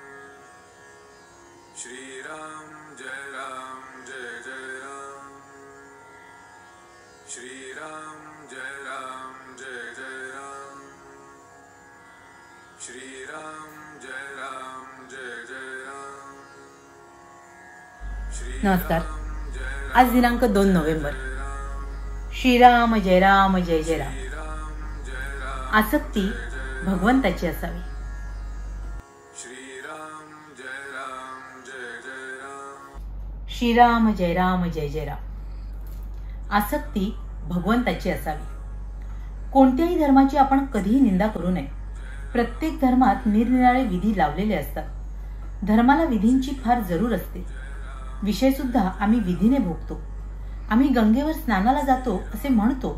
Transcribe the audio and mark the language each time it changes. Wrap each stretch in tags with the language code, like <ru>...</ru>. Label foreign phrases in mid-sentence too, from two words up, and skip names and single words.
<sa>श्री राम जय जय राम। श्री राम जय जय राम। श्री राम जय जय राम।</sa> <mr>नमस्कार। आज दिनांक 2 नोव्हेंबर।</mr> <sa>श्रीराम जय राम जय जय राम।</sa> <mr>आसक्ती भगवंताची असावी।</mr> <sa>श्रीराम जय राम जय जय राम।</sa> <mr>आसक्ती भगवंताची असावी। कोणत्याही धर्माची आपण कधीही निंदा करू नये। प्रत्येक धर्मात निरनिराळे विधी लावलेले असतात। धर्माला विधींची फार जरूर असते। विषय सुद्धा आम्ही विधीने भोगतो। आम्ही गंगेवर स्नानाला जातो असे म्हणतो।</mr>